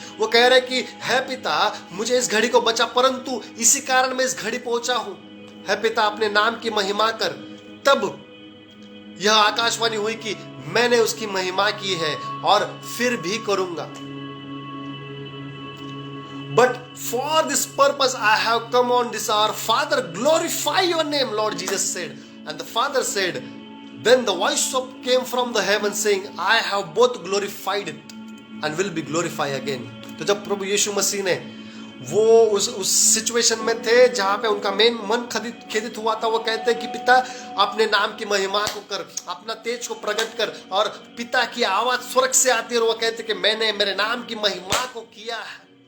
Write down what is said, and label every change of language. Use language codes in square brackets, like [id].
[hi] वो कह रहे कि है पिता, मुझे इस घड़ी को बचा, परंतु इसी कारण मैं इस घड़ी पहुंचा हूं। है पिता, अपने नाम की महिमा कर। तब यह आकाशवाणी हुई कि मैंने उसकी महिमा की है और फिर भी करूंगा। [en] But for this purpose I have come on this hour. Father, glorify your name, Lord Jesus said. And the Father said, then the voice came from the heaven saying, I have both glorified it and will be glorified again. [hi] तो जब प्रभु यीशु मसीह ने वो उस situation में थे जहां पे उनका मन खेदित हुआ था, वो कहते हैं कि पिता, अपने नाम की महिमा को कर, अपना तेज को प्रकट कर। और पिता की आवाज स्वर्ग से आती है और वो कहते कि मैंने मेरे नाम की महिमा को किया है।